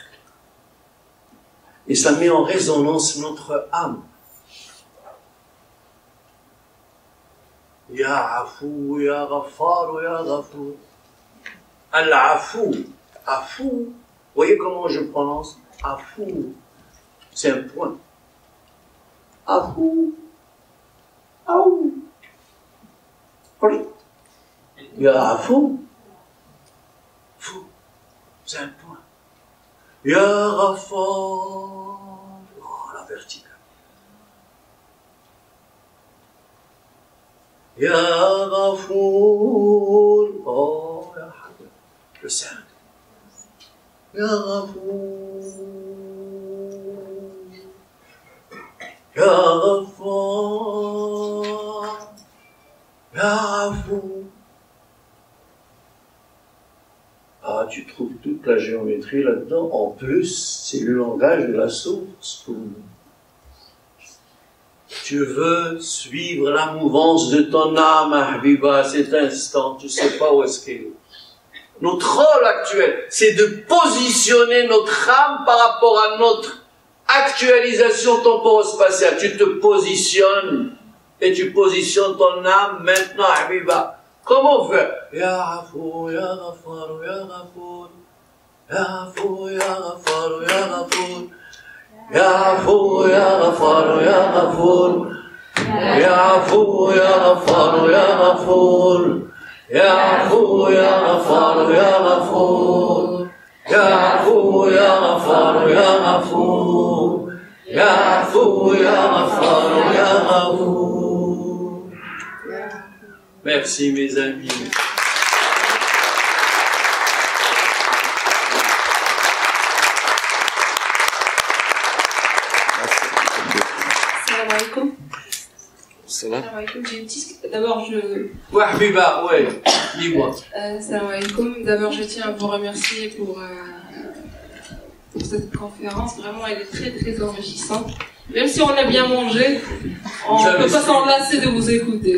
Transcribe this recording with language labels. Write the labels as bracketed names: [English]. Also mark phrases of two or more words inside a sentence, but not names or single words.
[French] Et ça met en résonance notre âme. [Arabic] يا عفو، يا غفار، يا غفور. العفو. عفو. [French] Voyez comment je prononce? Afou. C'est un point. Afou. [Arabic] عو. يا عفو. [French] Fou. C'est un point. [Arabic] يا غفار. [French] Oh, la verticale. [Arabic] يا غفور. Oh, يا حبيب. Le 5. يا غفور، يا غفار، يا غفور. [French] Ah, tu trouves toute la géométrie là-dedans. En plus, c'est le langage de la source pour nous. Tu veux suivre la mouvance de ton âme, Habiba, à cet instant. Tu ne sais pas où est-ce qu'elle est. Notre rôle actuel, c'est de positionner notre âme par rapport à notre actualisation temporo-spatiale. Tu te positionnes et tu positionnes ton âme maintenant, Habiba. Comment faire? [Arabic] يا غفور، يا غفار، يا غفور. يا غفور، يا غفار، يا غفور. يا غفور، يا غفار، يا غفور. يا غفور، يا غفار، يا غفور. يا غفور، يا غفار، يا غفور. يا غفور، يا غفار، يا غفور. يا غفور، يا غفار، يا غفور. [French] Merci mes amis. [Arabic] سلام عليكم. سلام. سلام عليكم. [French] J'ai une petite. D'abord, Ouais, Habiba, ouais, dis-moi. [Arabic] سلام عليكم. [French] D'abord, je tiens à vous remercier pour cette conférence. Vraiment, elle est très très enrichissante. Même si on a bien mangé, on ne peut pas s'en lasser de vous écouter.